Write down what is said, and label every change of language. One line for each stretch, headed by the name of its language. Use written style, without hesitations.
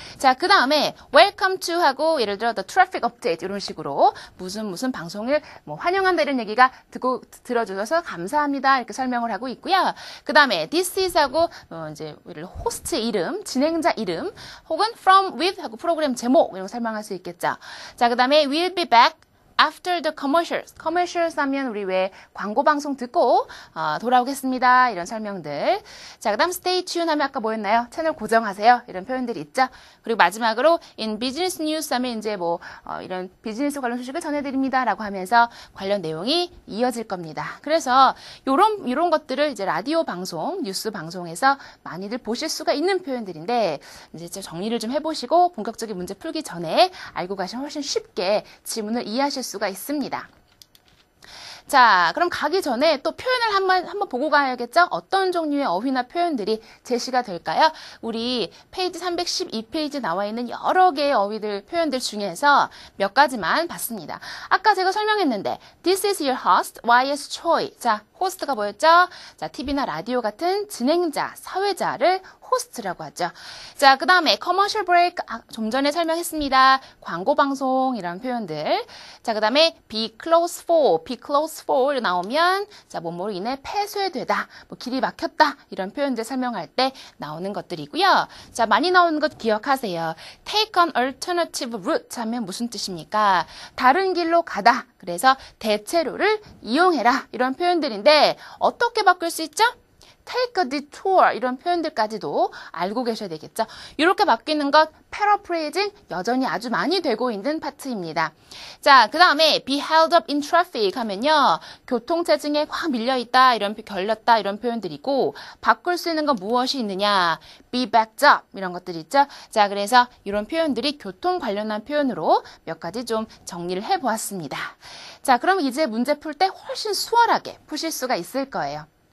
Korean: 자, 그 다음에
English: welcome to
Korean: 하고 예를 들어
English: the traffic update
Korean: 이런 식으로 무슨 방송을 뭐 환영한다 이런 얘기가 들어주셔서 감사합니다 이렇게 설명을 하고 있고요. 그 다음에
English: this is
Korean: 하고 이제 호스트 이름, 진행자 이름 혹은
English: from with
Korean: 하고 프로그램 제목 이런 거 설명할 수 있겠죠. 자, 그 다음에
English: we'll be back after the commercials.
Korean: commercials 하면 우리 왜 광고 방송 듣고 돌아오겠습니다. 이런 설명들. 자, 그 다음
English: stay tuned
Korean: 하면 아까 뭐였나요? 채널 고정하세요. 이런 표현들이 있죠. 그리고 마지막으로
English: in business news
Korean: 하면 이제 뭐 이런 비즈니스 관련 소식을 전해드립니다. 라고 하면서 관련 내용이 이어질 겁니다. 그래서 요런 것들을 이제 라디오 방송, 뉴스 방송에서 많이들 보실 수가 있는 표현들인데 이제 정리를 좀 해보시고 본격적인 문제 풀기 전에 알고 가시면 훨씬 쉽게 지문을 이해하실 수가 있습니다. 자, 그럼 가기 전에 또 표현을 한번 보고 가야겠죠? 어떤 종류의 어휘나 표현들이 제시가 될까요? 우리 페이지 312페이지 나와 있는 여러 개의 어휘들, 표현들 중에서 몇 가지만 봤습니다. 아까 제가 설명했는데
English: This is your host, YS Choi.
Korean: 자, 호스트가 뭐였죠? 자, TV나 라디오 같은 진행자, 사회자를 호스트라고 하죠. 자, 그 다음에
English: commercial break,
Korean: 좀 전에 설명했습니다. 광고 방송 이런 표현들. 자, 그 다음에
English: be closed for
Korean: 나오면 자, 뭐뭐로 인해 폐쇄되다, 뭐 길이 막혔다 이런 표현들 설명할 때 나오는 것들이고요. 자, 많이 나오는 것 기억하세요.
English: take an alternative route
Korean: 하면 무슨 뜻입니까? 다른 길로 가다. 그래서 대체로를 이용해라 이런 표현들인데 어떻게 바꿀 수 있죠?
English: take a detour
Korean: 이런 표현들까지도 알고 계셔야 되겠죠. 이렇게 바뀌는 것 paraphrasing 여전히 아주 많이 되고 있는 파트입니다. 자, 그 다음에
English: be held up in traffic
Korean: 하면요. 교통체증에 확 밀려있다, 걸렸다 이런 표현들이고 바꿀 수 있는 건 무엇이 있느냐.
English: be backed up
Korean: 이런 것들이 있죠. 자, 그래서 이런 표현들이 교통 관련한 표현으로 몇 가지 좀 정리를 해보았습니다. 자, 그럼 이제 문제 풀 때 훨씬 수월하게 푸실 수가 있을 거예요.